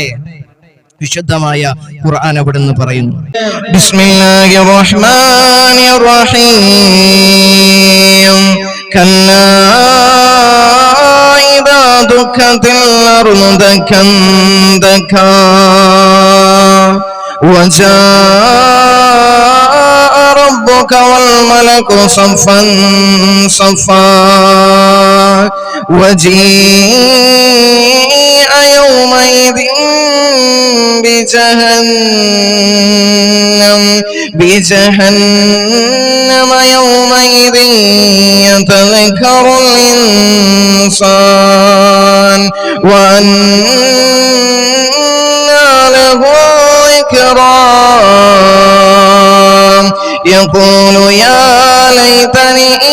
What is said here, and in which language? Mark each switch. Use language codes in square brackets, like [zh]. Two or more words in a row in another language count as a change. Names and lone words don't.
[ml] വിശുദ്ധമായ ഖുർആൻ അവിടുന്ന് പറയുന്നു, [ar] بسم الله الرحمن الرحيم كلا إذا دكت الأرض دكا دكا وجاء ربك والملك صفا صفا وجيء يومئذ بجهنم يومئذ يتذكر الإنسان وأنى له الذكرى يقول يا ليتني